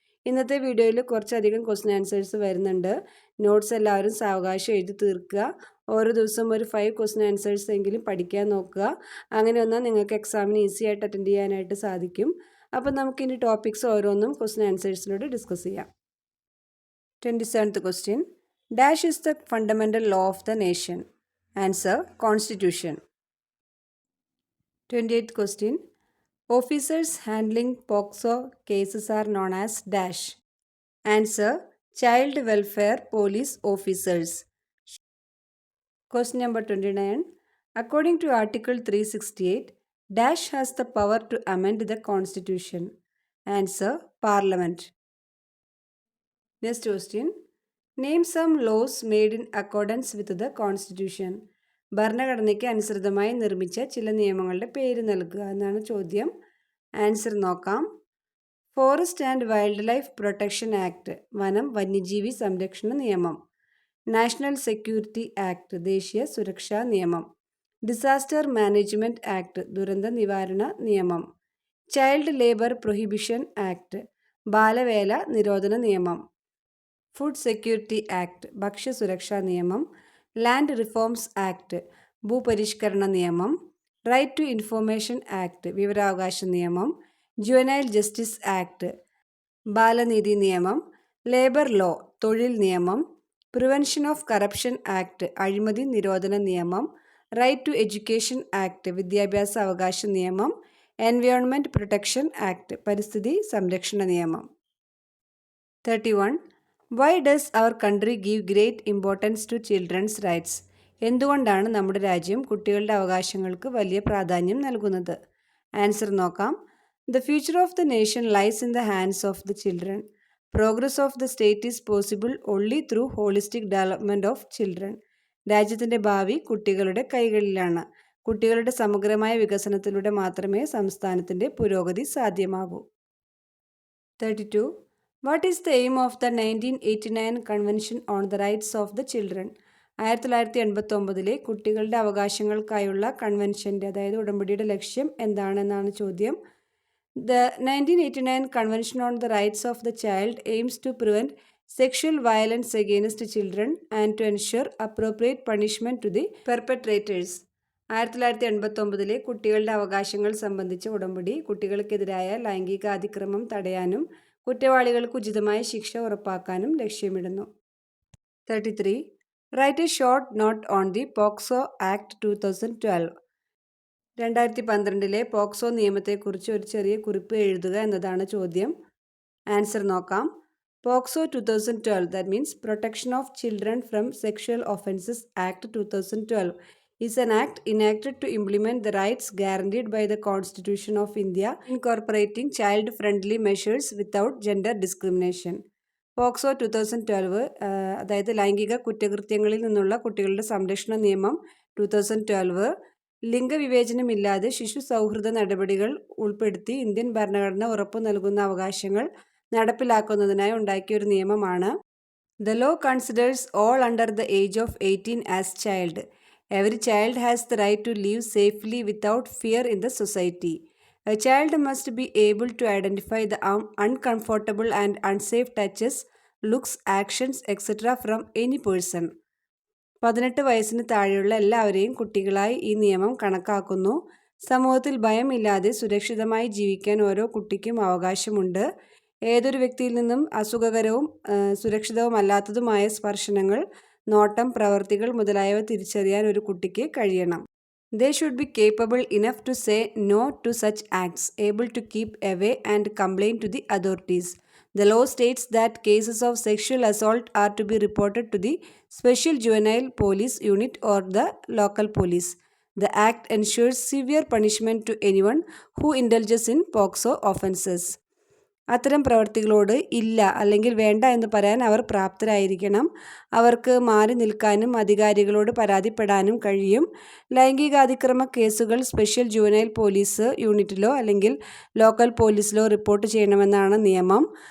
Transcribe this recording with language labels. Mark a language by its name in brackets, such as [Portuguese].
[Malayalam] ഇന്നത്തെ വീഡിയോയിൽ കുറച്ചധികം ക്വസ്റ്റ്യൻ ആൻസേഴ്സ് വരുന്നുണ്ട്. നോട്ട്സ് എല്ലാവരും സാവകാശം എഴുതി തീർക്കുക. ഓരോ ദിവസം ഒരു 5 ക്വസ്റ്റ്യൻ ആൻസേഴ്സ് എങ്കിലും പഠിക്കാൻ നോക്കുക. അങ്ങനെ വന്നാൽ നിങ്ങൾക്ക് എക്സാമിന് ഈസി ആയിട്ട് അറ്റൻഡ് ചെയ്യാനായിട്ട് സാധിക്കും. അപ്പോൾ നമുക്കിനി ടോപ്പിക്സ് ഓരോന്നും ക്വസ്റ്റ്യൻ ആൻസേഴ്സിലൂടെ ഡിസ്കസ് ചെയ്യാം. [English] 27th question. Dash is the fundamental law of the nation. Answer: Constitution. 28th question. Officers handling POCSO cases are known as dash. Answer: Child Welfare Police Officers. Question number 29. According to Article 368, dash has the power to amend the Constitution. Answer: Parliament. Next question. Name some laws made in accordance with the Constitution. [Malayalam] ഭരണഘടനയ്ക്ക് അനുസൃതമായി നിർമ്മിച്ച ചില നിയമങ്ങളുടെ പേര് നൽകുക എന്നാണ് ചോദ്യം. Answer നോക്കാം. Forest and wild life protection act, വനം വന്യജീവി സംരക്ഷണ നിയമം. നാഷണൽ സെക്യൂരിറ്റി ആക്ട്, ദേശീയ സുരക്ഷാ നിയമം. ഡിസാസ്റ്റർ മാനേജ്മെൻറ്റ് ആക്ട്, ദുരന്ത നിവാരണ നിയമം. ചൈൽഡ് ലേബർ പ്രൊഹിബിഷൻ ആക്ട്, ബാലവേല നിരോധന നിയമം. ഫുഡ് സെക്യൂരിറ്റി ആക്ട്, ഭക്ഷ്യസുരക്ഷാ നിയമം. ലാൻഡ് റിഫോംസ് ആക്ട്, ഭൂപരിഷ്കരണ നിയമം. റൈറ്റ് ടു ഇൻഫോർമേഷൻ ആക്ട്, വിവരാവകാശ നിയമം. ജുവനൈൽ ജസ്റ്റിസ് ആക്ട്, ബാലനീതി നിയമം. ലേബർ ലോ, തൊഴിൽ നിയമം. പ്രിവെൻഷൻ ഓഫ് കറപ്ഷൻ ആക്ട്, അഴിമതി നിരോധന നിയമം. റൈറ്റ് ടു എഡ്യൂക്കേഷൻ ആക്ട്, വിദ്യാഭ്യാസ അവകാശ നിയമം. എൻവയോൺമെൻറ്റ് പ്രൊട്ടക്ഷൻ ആക്ട്, പരിസ്ഥിതി സംരക്ഷണ നിയമം. [English] 31. Why does our country give great importance to children's rights? [Malayalam] എന്തുകൊണ്ടാണ് നമ്മുടെ രാജ്യം കുട്ടികളുടെ അവകാശങ്ങൾക്ക് വലിയ പ്രാധാന്യം നൽകുന്നത്? ആൻസർ നോക്കാം. [English] The future of the nation lies in the hands of the children. Progress of the state is possible only through holistic development of children. [Malayalam] രാജ്യത്തിൻ്റെ ഭാവി കുട്ടികളുടെ കൈകളിലാണ്. കുട്ടികളുടെ സമഗ്രമായ വികസനത്തിലൂടെ മാത്രമേ സംസ്ഥാനത്തിൻ്റെ പുരോഗതി സാധ്യമാകൂ. [English] 32. What is the aim of the 1989 Convention on the Rights of the Children? [Malayalam] 1989 കുട്ടികളുടെ അവകാശങ്ങൾക്കായുള്ള കൺവെൻഷൻ്റെ, അതായത് ഉടമ്പടിയുടെ ലക്ഷ്യം എന്താണെന്നാണ് ചോദ്യം. [English] The 1989 Convention on the Rights of the Child aims to prevent sexual violence against children and to ensure appropriate punishment to the perpetrators. [Malayalam] 1989 കുട്ടികളുടെ അവകാശങ്ങൾ സംബന്ധിച്ച ഉടമ്പടി കുട്ടികൾക്കെതിരായ ലൈംഗിക അതിക്രമം തടയാനും കുറ്റവാളികൾക്ക് ഉചിതമായ ശിക്ഷ ഉറപ്പാക്കാനും ലക്ഷ്യമിടുന്നു. [English] 33. Write a short note on the POCSO Act 2012. [Malayalam] 2012 POCSO നിയമത്തെക്കുറിച്ച് ഒരു ചെറിയ കുറിപ്പ് എഴുതുക എന്നതാണ് ചോദ്യം. ആൻസർ നോക്കാം. [English] POCSO 2012, that means Protection of Children from Sexual Offences Act 2012, is an act enacted to implement the rights guaranteed by the Constitution of India, incorporating child-friendly measures without gender discrimination. [Malayalam] POCSO 2012, അതായത് ലൈംഗിക കുറ്റകൃത്യങ്ങളിൽ നിന്നുള്ള കുട്ടികളുടെ സംരക്ഷണ നിയമം 2012, ലിംഗവിവേചനമില്ലാതെ ശിശു സൗഹൃദ നടപടികൾ ഉൾപ്പെടുത്തി ഇന്ത്യൻ ഭരണഘടന ഉറപ്പു നൽകുന്ന അവകാശങ്ങൾ നടപ്പിലാക്കുന്നതിനായി ഉണ്ടാക്കിയ ഒരു നിയമമാണ്. [English] The law considers all under the age of 18 as child. Every child has the right to live safely without fear in the society. A child must be able to identify the uncomfortable and unsafe touches, looks, actions, etc. from any person. [Malayalam] 18 വയസ്സിന് താഴെയുള്ള എല്ലാവരെയും കുട്ടികളായി ഈ നിയമം കണക്കാക്കുന്നു. സമൂഹത്തിൽ ഭയമില്ലാതെ സുരക്ഷിതമായി ജീവിക്കാൻ ഓരോ കുട്ടിക്കും അവകാശമുണ്ട്. ഏതൊരു വ്യക്തിയിൽ നിന്നും അസുഖകരവും സുരക്ഷിതവുമല്ലാത്തതുമായ സ്പർശനങ്ങൾ, നോട്ടം, പ്രവർത്തികൾ മുതലായവ തിരിച്ചറിയാൻ ഒരു കുട്ടിക്ക് കഴിയണം. [English] They should be capable enough to say no to such acts, able to keep away and complain to the authorities. The law states that cases of sexual assault are to be reported to the Special Juvenile Police Unit or the local police. The act ensures severe punishment to anyone who indulges in POCSO offenses. [Malayalam] അത്തരം പ്രവർത്തികളോട് ഇല്ല അല്ലെങ്കിൽ വേണ്ട എന്ന് പറയാൻ അവർ പ്രാപ്തരായിരിക്കണം. അവർക്ക് മാറി നിൽക്കാനും അധികാരികളോട് പരാതിപ്പെടാനും കഴിയും. ലൈംഗികാതിക്രമ കേസുകൾ സ്പെഷ്യൽ ജുവനൈൽ പോലീസ് യൂണിറ്റിലോ അല്ലെങ്കിൽ ലോക്കൽ പോലീസിലോ റിപ്പോർട്ട് ചെയ്യണമെന്നാണ് നിയമം.